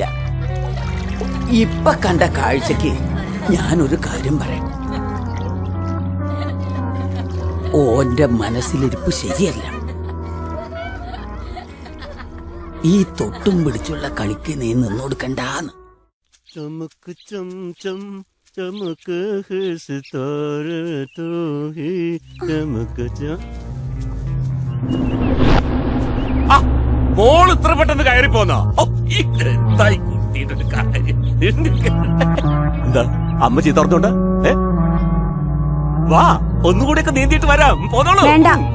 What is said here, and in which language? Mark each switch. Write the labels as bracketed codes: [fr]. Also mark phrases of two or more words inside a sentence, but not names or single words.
[ml] ഇപ്പൊ കണ്ട കാഴ്ചക്ക് ഞാനൊരു കാര്യം പറയാം. ഓന്റെ മനസ്സിലിരിപ്പ് ശരിയല്ല. ഈ തൊട്ടും പിടിച്ചുള്ള കളിക്ക് നീ നിന്നോടുക്കണ്ടാന്ന്. [hi] चमक चम चम चमक है सितारे तो ही चमक चम. [ml] മോൾ ഇത്ര പെട്ടെന്ന് കയറി പോന്നോ? എന്തായി കുട്ടിയുടെ ഒരു കാര്യം. എന്താ അമ്മ ചീത്ത പറഞ്ഞോണ്ട്? വാ ഒന്നുകൂടിയൊക്കെ നീന്തിയിട്ട് വരാം. പോന്നോളൂ. വേണ്ട.